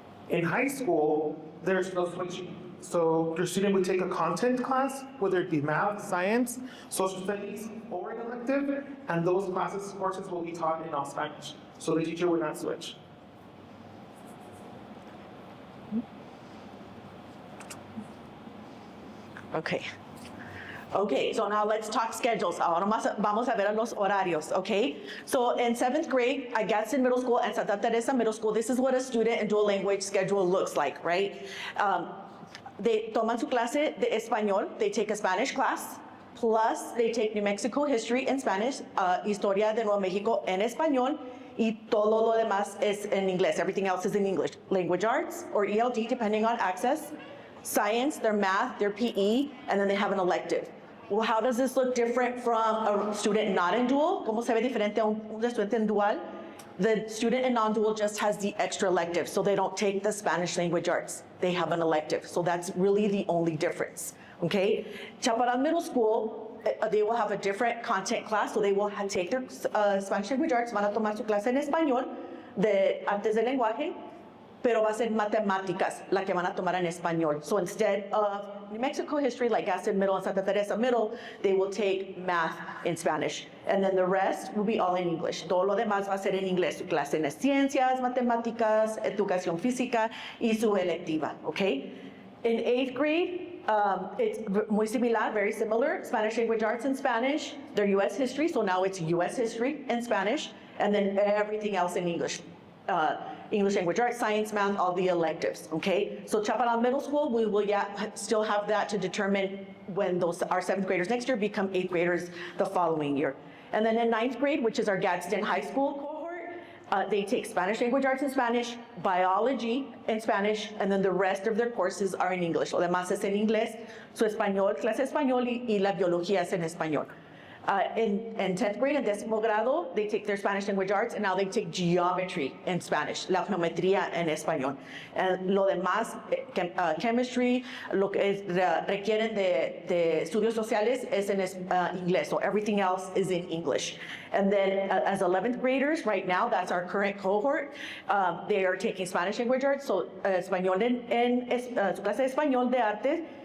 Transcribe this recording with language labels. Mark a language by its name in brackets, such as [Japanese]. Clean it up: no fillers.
[English] In high school, there's no switching. So your student would take a content class, whether it be math, science, social studies, or an elective, and those courses will be taught in all Spanish. So the teacher would not switch. Okay. Okay, so now let's talk schedules. [Spanish] Ahora vamos a ver los horarios, okay? [English] So in 7th grade, at Gadsden Middle School and Santa Teresa Middle School, this is what a student in dual language schedule looks like, right? They [Spanish] toman su clase de español, [English] they take a Spanish class, plus they take New Mexico history in Spanish, [Spanish] Historia de Nuevo Mexico en español, y todo lo demás es en inglés. [English] Everything else is in English. Language arts, or ELD, depending on access, science, their math, their PE, and then they have an elective. Well, how does this look different from a student not in dual? [Spanish] ¿Cómo se ve diferente a un estudiante en dual? [English] The student in non-dual just has the extra elective, so they don't take the Spanish language arts. They have an elective, so that's really the only difference, okay? Chaparral Middle School, they will have a different content class, so they will take their Spanish language arts, [Spanish] van a tomar su clase en español, de artes del lenguaje, pero va a ser matemáticas la que van a tomar en español. [English] So instead of New Mexico history, like Gadsden Middle and Santa Teresa Middle, they will take math in Spanish. And then the rest will be all in English. [Spanish] Todo lo demás va a ser en inglés. Su clase en ciencias, matemáticas, educación física y su electiva, okay? [English] In 8th grade, it's [Spanish] muy similar, [English] very similar. Spanish language arts in Spanish, their U.S. history, so now it's U.S. history in Spanish, and then everything else in English. English language arts, science, math, all the electives, okay? So Chaparral Middle School, we will still have that to determine when our 7th graders next year become 8th graders the following year. And then in 9th grade, which is our Gadsden High School cohort, they take Spanish language arts in Spanish, biology in Spanish, and then the rest of their courses are in English. [Spanish] Lo demás es en inglés, su español, clase de español y la biología es en español. [English] In 10th grade and [Spanish] 10º grado, [English] they take their Spanish language arts, and now they take geometry in Spanish, [Spanish] la geometría en español. [English] And lo demás, chemistry, lo que requieren de estudios sociales es en inglés, so everything else is in English. And then as 11th graders, right now, that's our current cohort, they are taking Spanish language arts, so [Spanish] español su clase de español de arte,